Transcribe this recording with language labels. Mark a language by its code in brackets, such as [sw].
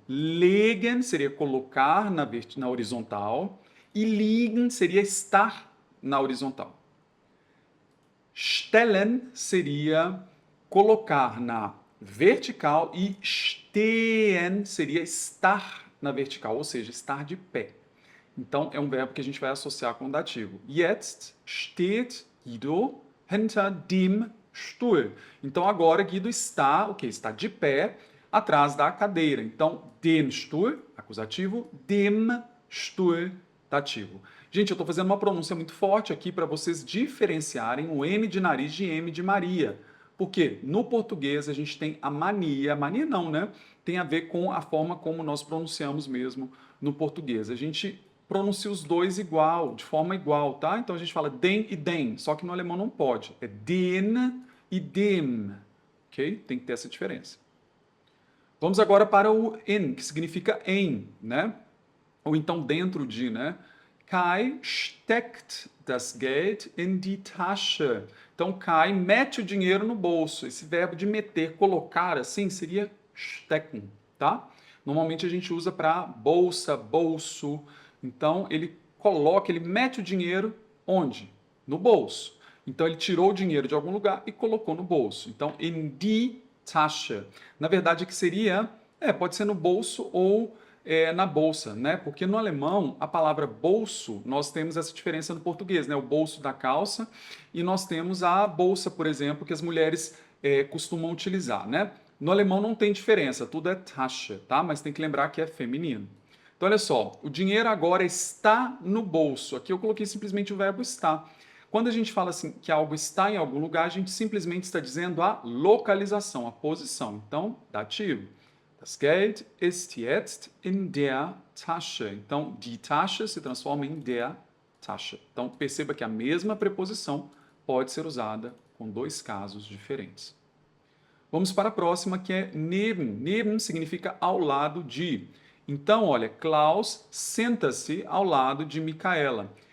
[pt] Legen seria colocar na horizontal e liegen seria estar na horizontal. Stellen seria colocar na vertical e stehen seria estar na vertical, ou seja, estar de pé. Então, é um verbo que a gente vai associar com o dativo. [de] Jetzt steht Guido hinter dem Stuhl. [pt] Então, agora Guido está, o quê? Está de pé atrás da cadeira. Então, den Stuhl, acusativo, dem Stuhl, dativo. Gente, eu estou fazendo uma pronúncia muito forte aqui para vocês diferenciarem o N de nariz de M de Maria. Porque no português a gente tem a mania não, né? Tem a ver com a forma como nós pronunciamos mesmo no português. A gente pronuncia os dois igual, de forma igual, tá? Então a gente fala den e den, só que no alemão não pode. É den e dem, ok? Tem que ter essa diferença. Vamos agora para o in, que significa em, né? Ou então dentro de, né? [de] Kai steckt das Geld in die Tasche. [pt] Então, Kai mete o dinheiro no bolso. Esse verbo de meter, colocar, assim, seria stecken, tá? Normalmente a gente usa para bolsa, bolso. Então, ele coloca, ele mete o dinheiro onde? No bolso. Então, ele tirou o dinheiro de algum lugar e colocou no bolso. Então, in die Tasche. Na verdade, que seria, pode ser no bolso ou na bolsa, né? Porque no alemão, a palavra bolso, nós temos essa diferença no português, né? O bolso da calça e nós temos a bolsa, por exemplo, que as mulheres costumam utilizar, né? No alemão não tem diferença, tudo é Tasche, tá? Mas tem que lembrar que é feminino. Então, olha só, o dinheiro agora está no bolso. Aqui eu coloquei simplesmente o verbo estar. Quando a gente fala assim que algo está em algum lugar, a gente simplesmente está dizendo a localização, a posição. Então, dativo. [de] Das Geld ist jetzt in der Tasche. [pt] Então, die Tasche se transforma em der Tasche. Então, perceba que a mesma preposição pode ser usada com dois casos diferentes. Vamos para a próxima, que é neben. Neben significa ao lado de. Então, olha, Klaus senta-se ao lado de Micaela.